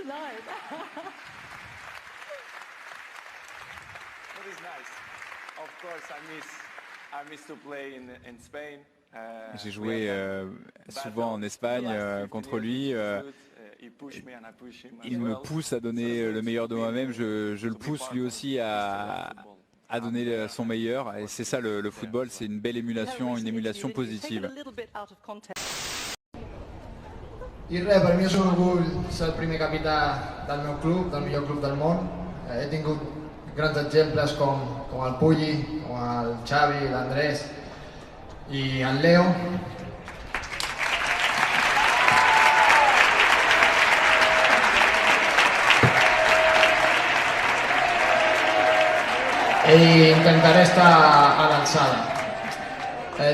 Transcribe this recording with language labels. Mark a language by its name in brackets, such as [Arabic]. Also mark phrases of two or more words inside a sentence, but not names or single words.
[French] J'ai joué souvent en Espagne contre lui. Il me pousse à donner le meilleur de moi-même. Je le pousse lui aussi à donner son meilleur. Et c'est ça le football, c'est une belle émulation, une émulation positive. [Catalan] I res, per mi és un orgull ser el primer capità del meu club, del millor club del món. He tingut grans exemples com el Pulli, com el Xavi, l'Andrés i el Leo. I intentaré estar a l'alçada.